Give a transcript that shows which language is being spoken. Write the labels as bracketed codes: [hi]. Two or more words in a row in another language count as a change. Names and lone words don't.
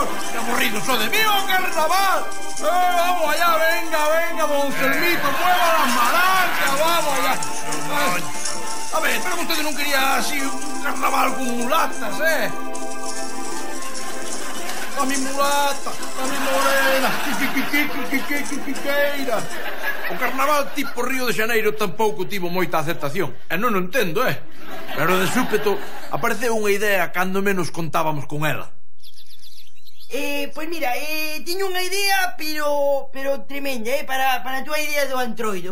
[es] Que aburrido so de mí, o carnaval. Vamos allá, venga, don Selmito, mueva las maracas, vamos allá. [gl] A ver, pero vostede non quería así un carnaval con mulatas, [es] A mi mulata, a mi morena, [gl] quiqueira. O carnaval tipo Río de Xaneiro tampouco tivo moita aceptación. E non o entendo, Pero de súpeto apareceu unha idea cando menos contábamos con ela. Pois mira, teño unha idea, pero tremenda, para a túa idea do entroido.